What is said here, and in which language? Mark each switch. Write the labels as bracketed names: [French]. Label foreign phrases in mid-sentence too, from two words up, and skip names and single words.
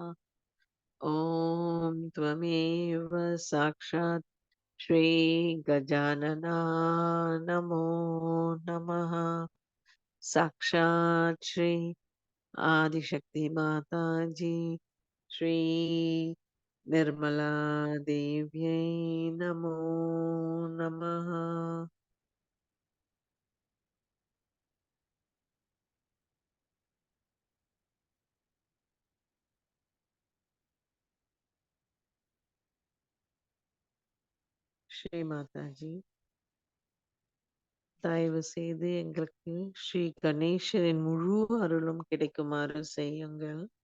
[Sanskrit] ॐ त्वमेव साक्षात् श्रीगजानना नमो नमः। साक्षात् श्री आदिशक्ति माताजी श्री निर्मला देव्यै नमो नमः। [Tamil] ஸ்ரீ மாதாஜி, தயவு செய்து எங்களுக்கு ஸ்ரீ கணேசரின் முழு அருளும் கிடைக்குமாறு செய்யுங்கள்.